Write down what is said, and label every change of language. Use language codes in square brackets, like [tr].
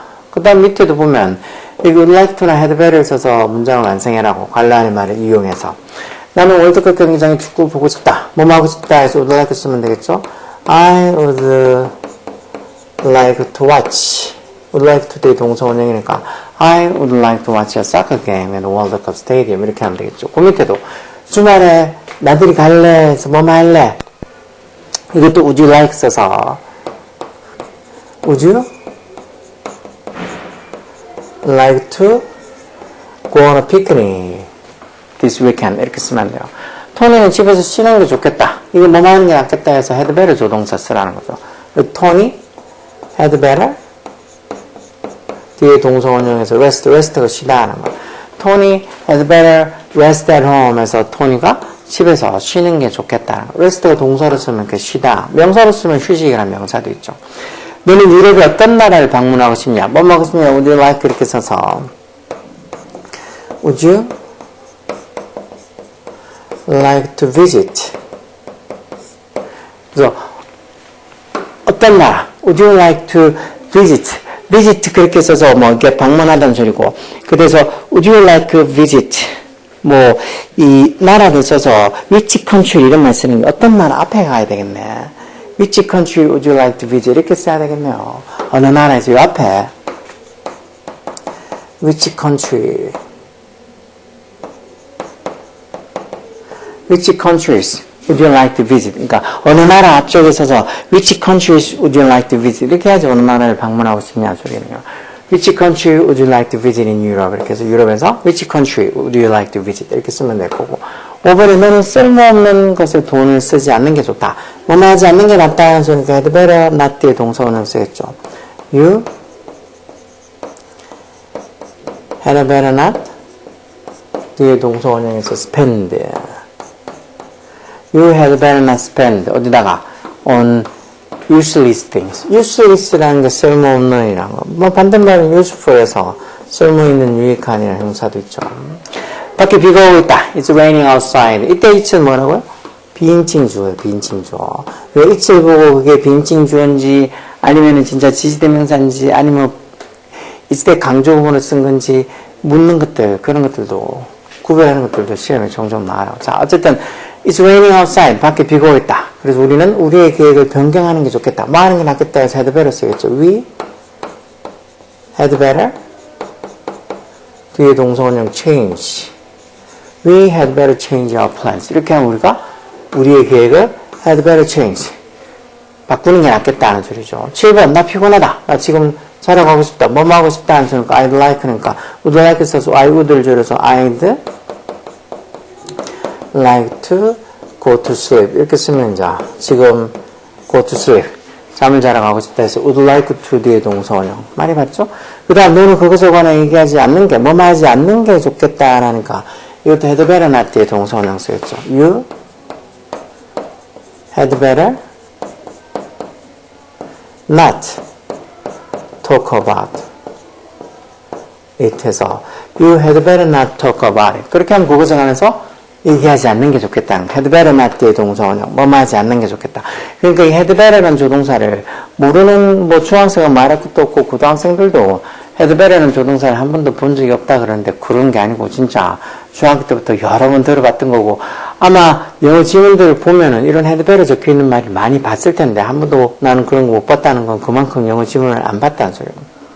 [ko] 그 다음 밑에도 보면 이 would like to나 had better를 써서 문장을 완성해라고 관라하는 말을 이용해서 나는 월드컵 경기장에 축구 보고 싶다. 뭐뭐 하고 싶다 해서 would like 쓰면 되겠죠. [en] I would like to watch. would like today [ko] 동사 원형이니까 [en] I would like to watch a soccer game at the World Cup Stadium [ko] 이렇게 하면 되겠죠. 그 밑에도 주말에 나들이 갈래 해서 뭐뭐 할래. 이것도 [en] would you like [ko] 써서 [en] would you like to go on a picnic this weekend [ko] 이렇게 쓰면 돼요. 토니는 집에서 쉬는 게 좋겠다. 이거 뭐뭐 하는 게 낫겠다 해서 had better 조동사 쓰라는 거죠. 토니 had better 뒤에 동사 원형에서 rest가 쉬다 하는 거. 토니 [en] had better rest at home [ko] 해서 토니가 집에서 쉬는 게 좋겠다. rest가 동사로 쓰면 그 쉬다. 명사로 쓰면 휴식이라는 명사도 있죠. 너는 유럽의 어떤 나라를 방문하고 싶냐? 뭐 하고 싶냐? [en] Would you like [ko] 이렇게 써서 [en] Would you like to visit? [ko] 그래서 어떤 나라? [en] Would you like to visit? [ko] visit 그렇게 써서 뭐 이렇게 방문하다는 소리고 그래서 [en] Would you like to visit? [ko] 뭐 이 나라를 써서 which country 이런 말 쓰는 게 어떤 나라 앞에 가야 되겠네. [en] Which country would you like to visit? [ko] 이렇게 써야 되겠네요. 어느 나라에서 이 앞에 Which country? [en] Which countries would you like to visit? [ko] 그러니까 어느 나라 앞쪽에 서서 [en] Which countries would you like to visit? [ko] 이렇게 해야지 어느 나라를 방문하고 싶냐 소리네요. [en] Which country would you like to visit in Europe? [ko] 이렇게 해서 유럽에서 [en] Which country would you like to visit? [ko] 이렇게 쓰면 될 거고 5번에 너는 쓸모없는 것에 돈을 쓰지 않는 게 좋다. 뭐뭐 하지 않는 게 낫다. 그러니까 had better not 뒤에 동사 원형 쓰겠죠. You had better not 뒤에 동사 원형에서 spend You had better not spend 어디다가 on useless things. useless라는 게 쓸모없는이라는 거. 뭐 반대말은 useful에서 쓸모있는 유익한이라는 형사도 있죠. 밖에 비가 오고 있다. [en] It's raining outside. [ko] 이때 it은 뭐라고요? 비인칭주어예요. 비인칭주어. 왜 it을 보고 그게 비인칭주어인지 아니면은 진짜 지시대명사인지 아니면 이때 강조 부분을 쓴 건지 묻는 것들 그런 것들도 구별하는 것들도 시험에 종종 나와요. 자 어쨌든 [en] It's raining outside. [ko] 밖에 비가 오고 있다. 그래서 우리는 우리의 계획을 변경하는 게 좋겠다. 뭐 하는 게 낫겠다 해서 had better 쓰겠죠. [en] We had better [ko] 뒤에 동사 원형 [en] change. We had better change our plans. [ko] 이렇게 하면 우리가 우리의 계획을 had better change. 바꾸는 게 낫겠다는 소리죠. 7번 나 피곤하다. 나 지금 자러 가고 싶다. 뭐뭐 하고 싶다 하는 소리니까 I'd like 그러니까 would like 써서 I would를 줄여서 [en] I'd like to go to sleep [ko] 이렇게 쓰면 이제 지금 go to sleep 잠을 자러 가고 싶다 해서 would like to 뒤에 동사 원형 많이 봤죠? 그 다음 너는 그것에 관해 얘기하지 않는 게 뭐뭐 하지 않는 게 좋겠다라니까 이것도 had better not 뒤에 동사 원형 쓰였죠. [en] You had better not talk about it [ko] 해서 [en] You had better not talk about it [ko] 그렇게 하면 그것에 관해서 얘기하지 않는 게 좋겠다. had better not 뒤에 동사 원형 뭐뭐 하지 않는 게 좋겠다. 그러니까 이 had better라는 조동사를 모르는 뭐 중학생은 말할 것도 없고 고등학생들도 had better라는 조동사를 한 번도 본 적이 없다 그러는데 그런 게 아니고 진짜 중학교 때부터 여러 번 들어봤던 거고 아마 영어 지문들을 보면은 이런 had better 적혀 있는 말을 많이 봤을 텐데 한 번도 나는 그런 거 못 봤다는 건 그만큼 영어 지문을 안 봤다는 소리예요.